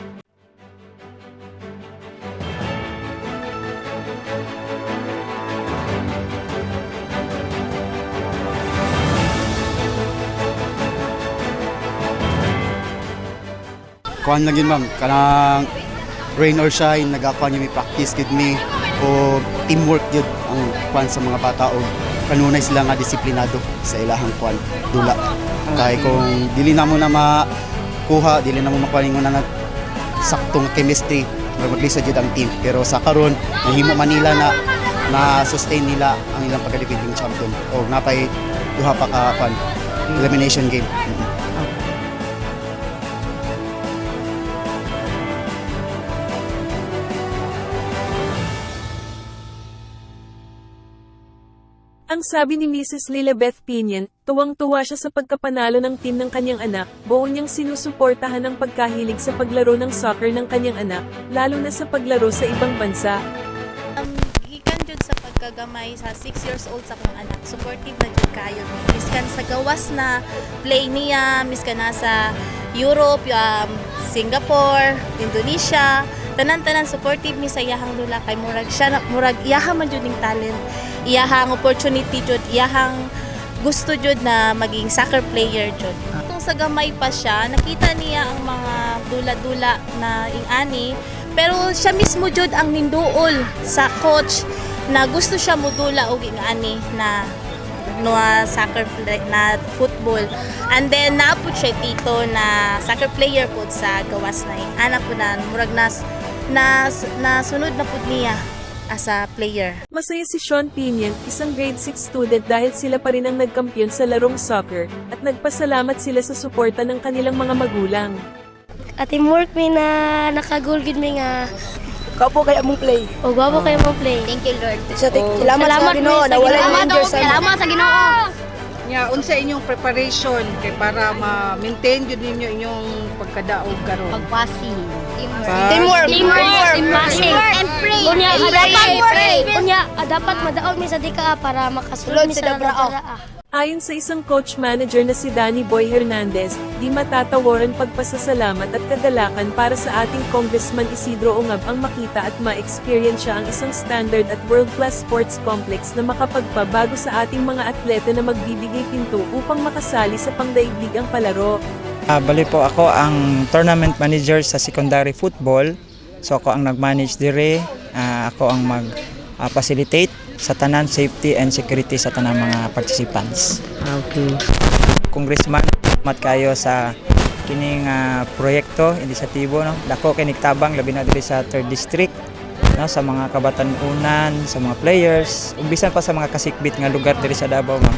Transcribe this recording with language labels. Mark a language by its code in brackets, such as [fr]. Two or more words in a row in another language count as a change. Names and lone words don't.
[ceb] Kuan lang yun ma'am, kanang [en] rain or shine, [ceb] nagakuan yung may practice gid mi o teamwork yun ang kuan sa mga bata o kanunay sila nga disiplinado sa ilahang kuan dula. Kay kung dili na mo na makuha, dili na mo makuha na saktong chemistry, maglisod jud ang team. Pero sa karon nahimo Manila na sustain nila ang ilang pagka- [en] defending champion [ceb] o napay duha pa ka kuan [en] elimination game. [tl] Ang sabi ni Mrs. Lilabeth Pinion, tuwang-tuwa siya sa pagkapanalo ng team ng kanyang anak, buo niyang sinusuportahan ang pagkahilig sa paglaro ng soccer ng kanyang anak, lalo na sa paglaro sa ibang bansa. [ceb] Gikan jud sa pagkagamay sa [en] 6 years old [ceb] sa akong anak, supportive na jud kayo mi. Miskan sa gawas na play niya, miskan na sa Europe, Singapore, Indonesia, tanan-tanan supportive mi sa iyahang dula kay murag iyaha man jud ning talent, iyahang opportunity jud, iyahang gusto jud na maging [en] soccer player [ceb] jud. Kung sa gamay pa siya, nakita niya ang mga dula-dula na ingani, pero siya mismo jud ang ninduol sa coach na gusto siya modula og ingani na soccer na football. And then naapod siya dito na [en] soccer player [ceb] po sa gawas na anak po na murag nasunod na po niya [en] as a player. [tl] Masaya si Sean Pinion, isang [en] grade 6 student, [tl] dahil sila pa rin ang nagkampiyon sa larong soccer, at nagpasalamat sila sa suporta ng kanilang mga magulang. [ceb] teamwork mi na nakagol gid mi nga Kapo kay among play. o gwapo kayo mo play. [en] Thank you, Lord. [ceb] Salamat sa Ginoo na wala yung injured sa Salamat sa Ginoo. Nya unsa inyong preparation kay para ma-maintain jud ninyo inyong pagkadaog karon? Pagpasi. teamwork. [en] And pray. Unya And pray. [ceb] Unya dapat madaog mi sa dika para makasulod Sulod mi sa sa Dabrao. Dabrao. [tl] Ayon sa isang coach manager na si Danny Boy Hernandez, di matatawaran pagpasasalamat at kagalakan para sa ating Congressman Isidro Ongab ang makita at ma-experience siya ang isang standard at [en] world-class sports complex [tl] na makapagpabago sa ating mga atleta na magbibigay pinto upang makasali sa pangdaigdigang palaro. [ceb] Bali po ako ang tournament manager sa secondary football. So ako ang nag-manage dire, ako ang mag-facilitate sa tanan [en] safety and security [ceb] sa tanan mga participants. Okay. Congressman, mat kayo sa kining proyekto, inisyatibo no. Dako kay nigtabang labi na diri sa 3rd district no, sa mga kabatan-unan, sa mga players, ug bisan pa sa mga kasikbit nga lugar diri sa Davao ma'am.